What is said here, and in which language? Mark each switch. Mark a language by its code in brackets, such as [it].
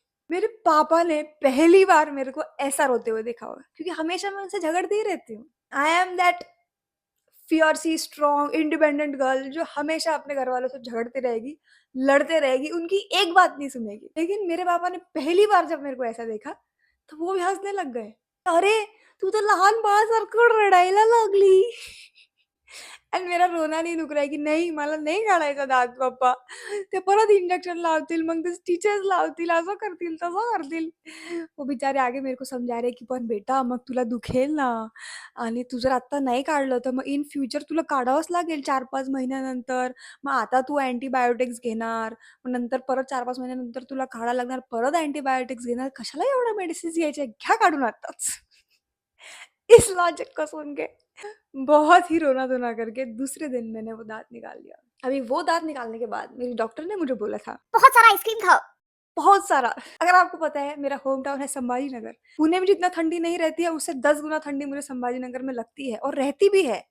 [hi] मेरे पापा ने पहली बार मेरे को ऐसा रोते हुए देखा होगा क्योंकि हमेशा मैं उनसे झगड़ती ही रहती हूँ। [en] I am that fierce, strong, independent girl [hi] जो हमेशा अपने घरवालों से झगड़ती रहेगी, लड़ते रहेगी, उनकी एक बात नहीं सुनेगी। लेकिन मेरे पापा ने पहली बार जब मेरे को ऐसा देखा, तो वो भी हँसने लग गए। [mr] "अरे, तू तर लहान बाळासारखं रडायला लागली." [hi] आणि मेरा रोना नहीं रुक रहा है कि नहीं [mr] मला नाही काढायचा दात पप्पा. ते परत इंजेक्शन लावतील, मग ते स्टिचेस लावतील, असं करतील, तसं करतील. [hi] वो बेचारे आगे मेरे को समझा रहे की [mr] "पण बेटा मग तुला दुखेल ना आणि तू जर आत्ता नाही काढलं तर मग इन फ्युचर तुला काढावंच लागेल 4-5 महिन्यानंतर. मग आता तू अँटिबायोटिक्स घेणार, मग नंतर परत 4-5 महिन्यानंतर तुला काढायला लागणार, परत अँटिबायोटिक्स घेणार. कशाला एवढ्या मेडिसिन्स घ्यायच्या? घ्या काढून आत्ताच." [hi] इस लॉजिक को सुन के बहुत ही रोना-धोना करके दूसरे दिन मैंने वो दाँत निकाल लिया। अभी वो दाँत निकालने के बाद मेरी डॉक्टर ने मुझे बोला था बहुत सारा आइसक्रीम खाओ। बहुत सारा। अगर आपको पता है मेरा होम टाउन है संभाजी नगर। पुणे में जितना ठंडी नहीं रहती है उससे 10 गुना ठंडी मुझे संभाजी नगर में लगती है और रहती भी है।